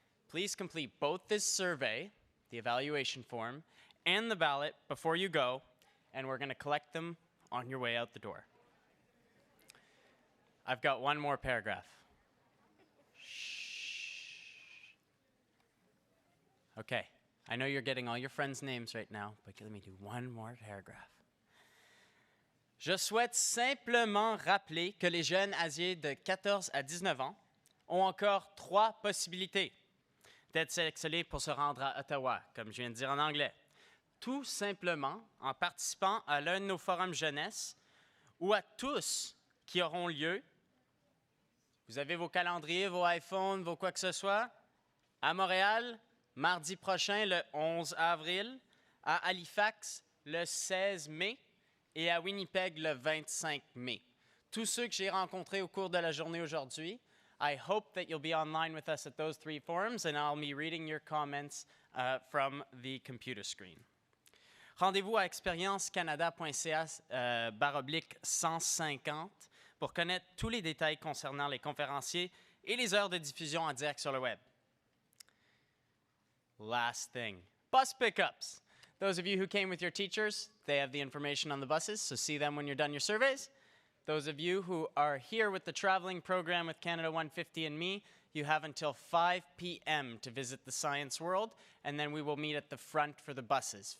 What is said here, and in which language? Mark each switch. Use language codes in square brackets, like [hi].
[en] Please complete both this survey, the evaluation form, and the ballot before you go, and we're going to collect them on your way out the door. I've got one more paragraph. Shh. Okay, I know you're getting all your friends' names right now, but let me do one more paragraph. [fr] Je souhaite simplement rappeler que les jeunes âgés de 14 à 19 ans ont encore 3 possibilités d'être sélectionnés pour se rendre à Ottawa, comme je viens de dire en anglais. Tout simplement en participant à l'un de nos forums jeunesse ou à tous qui auront lieu. Vous avez vos calendriers, vos iPhones, vos quoi que ce soit, à Montréal, mardi prochain, le 11 avril, à Halifax, le 16 mai, et à Winnipeg, le 25 mai. Tous ceux que j'ai rencontrés au cours de la journée aujourd'hui, [en] I hope that you'll be online with us at those 3 forums, and I'll be reading your comments from the computer screen. [fr] Rendez-vous à expériencecanada.ca/150 pour connaître tous les détails concernant les conférenciers et les heures de diffusion en direct sur le web. [en] Last thing, bus pickups. Those of you who came with your teachers, they have the information on the buses, so see them when you're done your surveys. Those of you who are here with the traveling program with Canada 150&Me, you have until 5 p.m. to visit the Science World, and then we will meet at the front for the buses.